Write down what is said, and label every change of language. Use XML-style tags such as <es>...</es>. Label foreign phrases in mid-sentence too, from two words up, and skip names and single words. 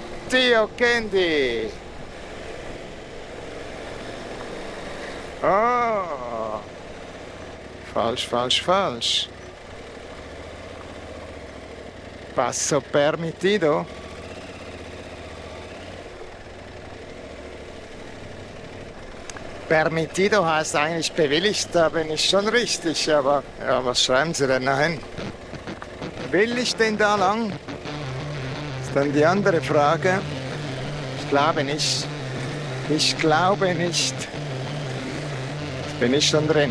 <es>Tío Candy. Oh.</es> <de>Falsch, falsch, falsch.</de> <es>Paso permitido.</es> <de>Permitido heißt eigentlich bewilligt, da bin ich schon richtig, aber ja, was schreiben Sie denn dahin? Will ich denn da lang? Ist dann die andere Frage. Ich glaube nicht. Ich glaube nicht. Jetzt bin ich schon drin.</de>